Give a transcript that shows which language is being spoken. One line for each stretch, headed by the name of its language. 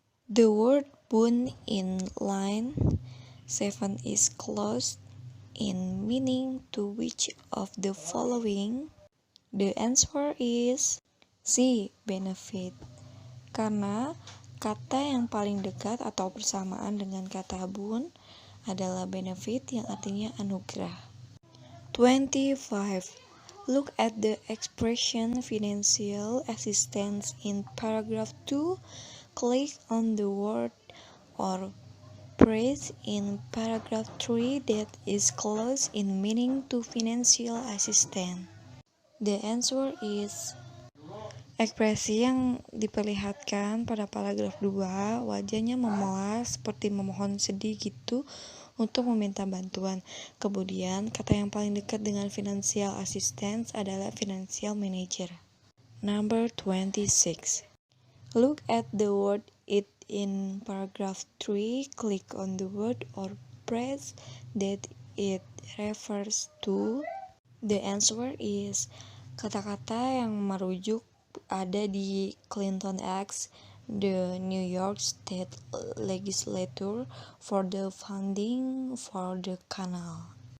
English: The word boon in line 7 is close in meaning to which of the following? The answer is C. Benefit.
Indonesian: Karena kata yang paling dekat atau bersamaan dengan kata boon adalah benefit yang artinya anugerah.
English: 25. Look at the expression financial assistance in paragraph 2. Click on the word or phrase in paragraph 3 that is close in meaning to financial assistance. The answer is
Indonesian: ekspresi yang diperlihatkan pada paragraf 2, wajahnya memelas seperti memohon sedih gitu untuk meminta bantuan. Kemudian, kata yang paling dekat dengan financial assistance adalah financial manager.
English: Number 26. Look at the word it in paragraph 3. Click on the word or phrase that it refers to. The answer is
Indonesian: kata-kata yang merujuk ada di
English: Clinton Acts, the New York State Legislature for the funding for the canal.